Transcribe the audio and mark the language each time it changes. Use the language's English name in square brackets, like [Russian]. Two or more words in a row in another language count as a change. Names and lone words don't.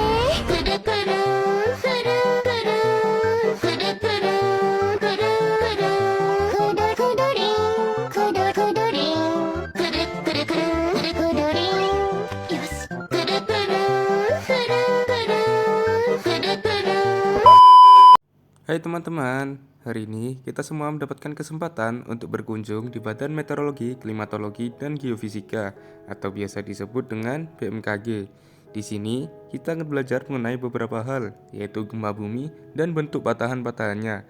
[Japanese] くるくるくるくるくるくるくるくるくるくるりんくるくるりんくるくるくるくるくるりん。よし。くるくるくるくるくるくる。 [Indonesian] Hai teman-teman, hari ini kita semua mendapatkan kesempatan untuk berkunjung di Badan Meteorologi, Klimatologi, dan Geofisika atau biasa disebut dengan BMKG. Di sini kita akan belajar mengenai beberapa hal, yaitu gempa bumi dan bentuk patahan-patahannya.